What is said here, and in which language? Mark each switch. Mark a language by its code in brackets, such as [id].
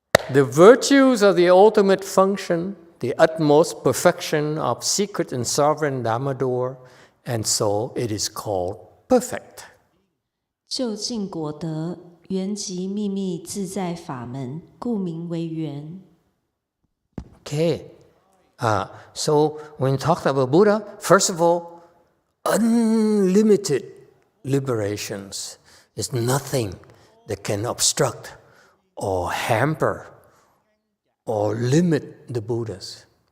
[en] The virtues of the ultimate function, the utmost perfection of secret and sovereign Dharma door, and so it is called perfect. [zh] 究竟果德，圆寂秘密自在法门，故名为圆。 [en] Okay. So when you talk about Buddha, first of all, unlimited liberations is nothing that can obstruct or hamper or limit the Buddhas.